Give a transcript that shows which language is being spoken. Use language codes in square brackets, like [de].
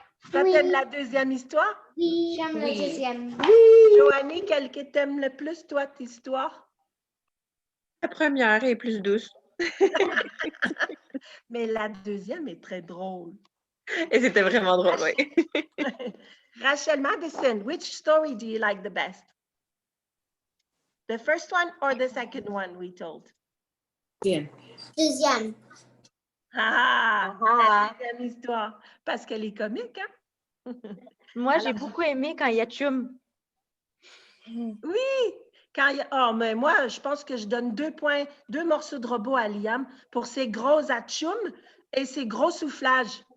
[fr] Toi, t'aimes la deuxième histoire? Oui, j'aime la Oui. deuxième. Joanie, quelle que t'aimes le plus, toi, tes histoires? La première est plus douce. Mais la deuxième est très drôle. Et c'était vraiment drôle, oui. [en] Rachel Madison, which story do you like the best? The first one or the second one we told? [fr] Deuxième. Ah, la deuxième histoire. Parce qu'elle est comique, hein? Moi, j'ai beaucoup aimé quand il y a Chum. Oui! Quand il y a... Oh, mais moi, je pense que je donne 2 points, 2 morceaux de robot à Liam pour ses gros atchoums et ses gros soufflages.